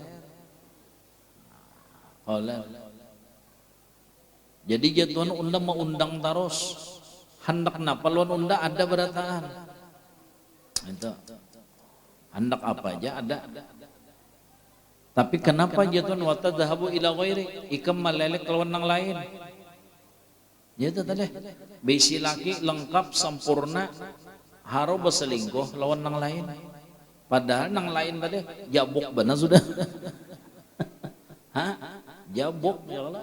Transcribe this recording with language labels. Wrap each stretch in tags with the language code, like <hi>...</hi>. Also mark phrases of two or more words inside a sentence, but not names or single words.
<bjn>Jadi jatuhan undang mau undang terus hendak napa luan undang ada berataan itu hendak apa aja ada. Tapi kenapa jatuhan</bjn> <ar>wata dahabu ila ghairi</ar> <bjn>ikam malelek lawan nang lain ya itu tadi besi laki lengkap sempurna haro berselingkuh lawan nang lain. Padahal nang lain tadi jabuk benar sudah. Jabuk ya Allah.</bjn>